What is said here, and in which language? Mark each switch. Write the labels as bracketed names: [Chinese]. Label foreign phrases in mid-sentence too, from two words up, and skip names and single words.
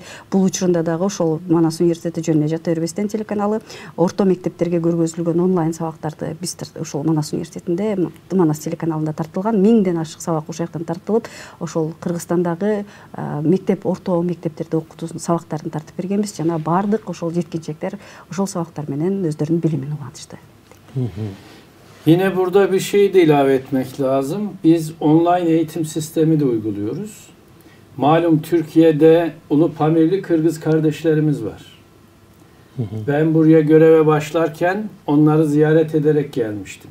[Kyrgyz] Бул учурунда дагы ошол Манас университети жөнүнө жата бербестен телеканалы орто мектептерге көргөзүлгөн онлайн сабактарды биз ошол Манас университетинде Манас телеканалында тартылган 1000ден ашык сабак ошол жактан тартылып, ошол Кыргызстандагы мектеп, орто мектептерде окутуусун сабактарын тартып бергенбиз. Жана баардык ошол жеткинчектер ошол сабактар менен өздөрүнүн билимин улантышты. [Turkish] Yine burada bir şey de ilave etmek lazım. Biz online eğitim sistemi de uyguluyoruz. Malum Türkiye'de Ulu Pamirli Kırgız kardeşlerimiz var. Ben buraya göreve başlarken onları ziyaret ederek gelmiştim.